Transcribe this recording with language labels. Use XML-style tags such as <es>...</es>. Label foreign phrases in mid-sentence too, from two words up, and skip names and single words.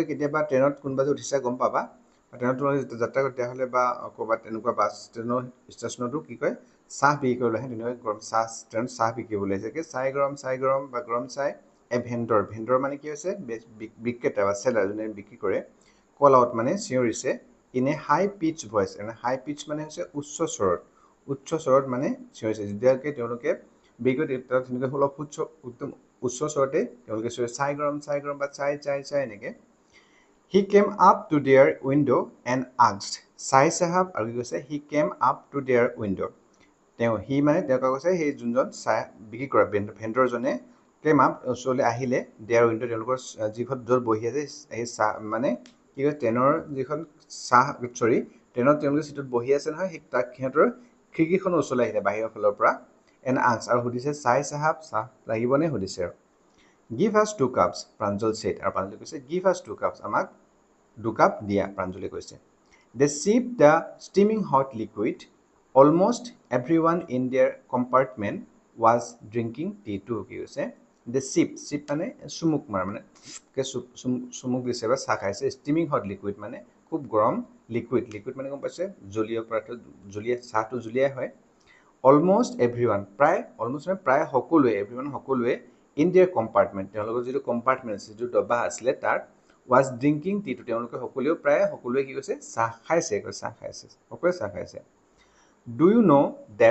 <as>কেতিয়াবা ট্ৰেইনত কোনোবা যে উঠিছা গম পাবা ট্ৰেইনত তোমালোকে যাত্ৰা কৰি তেতিয়াহ'লে বা ক'ৰবাত তেনেকুৱা বাছ ট্ৰেইনৰ ষ্টেচনতো কি কয় চাহ বিক্ৰী কৰিবলৈ আহে তেনেকৈ গৰম ট্ৰেইনত চাহ বিকিবলৈ আহিছে কি</as> <hi>चाय गरम</hi> <as>বা</as> <hi>गरम चाय</hi> <en>a vendor</en> <as>মানে কি হৈছে বিক্ৰেতা বা চেলাৰ যোনে বিক্ৰী কৰে</as> <en>call out</en> <as>মানে চিঞৰিছে</as> <en>in a high pitch voice</en> <as>এনে</as> <en>high pitch</en> <as>মানে হৈছে উচ্চ স্বৰত মানে চিঞৰিছে যেতিয়ালৈকে তেওঁলোকে বিক্ৰী তেনেকৈ অলপ একদম উচ্চ স্বৰতে তেওঁলোকে চিঞৰিছে</as> <hi>चाय गरम</hi> <as>বা চাই এনেকৈ</as> <en>He came up to their window and asked,</en> <hi>चाय साहब</hi> <as>আৰু কি কৈছে</as> <en>he came up to their window</en> <as>সি মানে তেওঁ কৈছে সেই যোনজন চাহ বিক্ৰী কৰা ভেণ্ডৰজনে</as> <en>came up</en> <as>ওচৰলৈ আহিলে</as> <en>their window'</en> <as>তেওঁলোকৰ যিখন য'ত বহি আছে সেই চাহ মানে কি কয় ট্ৰেইনৰ যিখন ট্ৰেইনত তেওঁলোকে চিটত বহি আছে নহয় সেই তাক সিহঁতৰ খিৰিকীখনৰ ওচৰলৈ আহিলে বাহিৰৰ ফালৰ পৰা</as> <en>and ask</en> <as>আৰু সুধিছে</as> <hi>चाय साहब</hi> <as>চাহ লাগিবনে সুধিছে আৰু</as> <en>Give us 2 cups, Pranjal said.</en> <as>আৰু প্ৰাঞ্জলে কৈছে</as> <en>Give us 2 cups.</en> <as>আমাক 2 কাপ দিয়া প্ৰাঞ্জলে কৈছে</as> <en>They sipped the steaming hot liquid. Almost everyone in their compartment was drinking tea too.</en> <as>কি কৈছে</as> <en>They sip</en> <as>মানে চুমুক মাৰ মানে চুমুক দিছে বা চাহ খাইছে</as> <en>steaming hot liquid</en> <as>মানে খুব গৰম লিকুইড মানে গম পাইছে জলীয় পদাৰ্থ চাহটো জুলীয়াই হয়</as> <en>almost everyone</en> <as>প্ৰায় সকলোৱে</as> <en>in their compartment</en> <as>তেওঁলোকৰ যিটো কম্পাৰ্টমেণ্ট আছে যিটো ডবা আছিলে তাত</as> <en>was drinking tea</en> <as>তেওঁলোকে সকলোৱে কি কৈছে চাহ খাইছে সকলোৱে চাহ খাইছে</as> <en>do you know that</en>